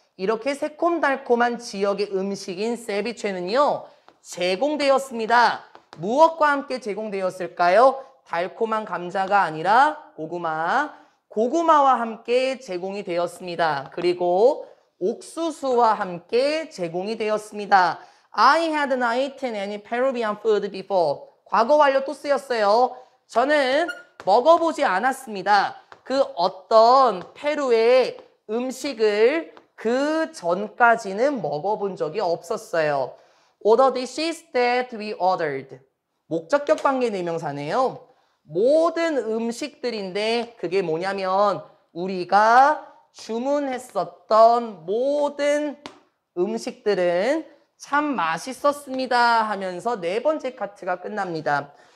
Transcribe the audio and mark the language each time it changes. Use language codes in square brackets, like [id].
[ko] 이렇게 새콤달콤한 지역의 음식인 세비체는요. 제공되었습니다. 무엇과 함께 제공되었을까요? 달콤한 감자가 아니라 고구마와 함께 제공이 되었습니다. 그리고 옥수수와 함께 제공이 되었습니다. [en] I had not eaten any Peruvian food before. [ko] 과거 완료 또 쓰였어요. 저는 먹어보지 않았습니다. 그 어떤 페루의 음식을 그 전까지는 먹어본 적이 없었어요. [en] All the dishes that we ordered. [ko] 목적격 관계 대명사네요. 모든 음식들인데 그게 뭐냐면 우리가 주문했었던 모든 음식들은 참 맛있었습니다 하면서 네 번째 카트가 끝납니다.